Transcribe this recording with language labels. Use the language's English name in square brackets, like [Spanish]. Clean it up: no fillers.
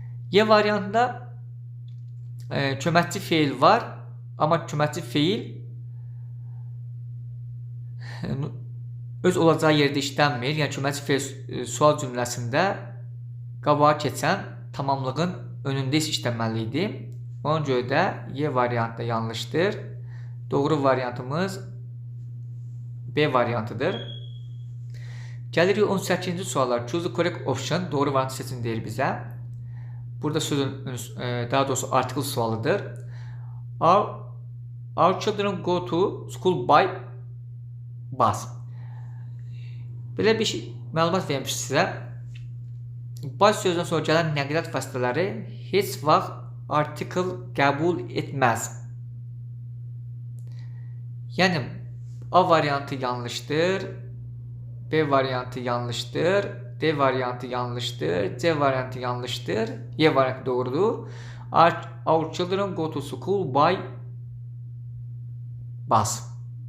[Azerbaijani] Y variantında köməkçi feil var, amma köməkçi feil öz olacağı yerdə işlənmir. Yəni köməkçi feil sual cümləsində qabağa keçən tamamlığın önündə işlənməli idi. Ona görə də Y variantı yanlışdır. Doğru variantımız B variantıdır. Gəlirik 18-ci suallar. [English] Choose the correct option. [Azerbaijani] Doğru variantı seçin deyir bizə. Burada sözün, daha doğrusu article sualıdır. [English] Our children go to school by bus. [Azerbaijani] Belə bir məlumat vermiş sizə. Bus sözündən sonra gələn nəqliyyat vasitələri heç vaxt article qəbul etməz. Yəni A variantı yanlışdır, B variantı yanlışdır, D variantı yanlışdır, C variantı yanlışdır, Y variantı doğrudur. [English] Our children go to school by bus.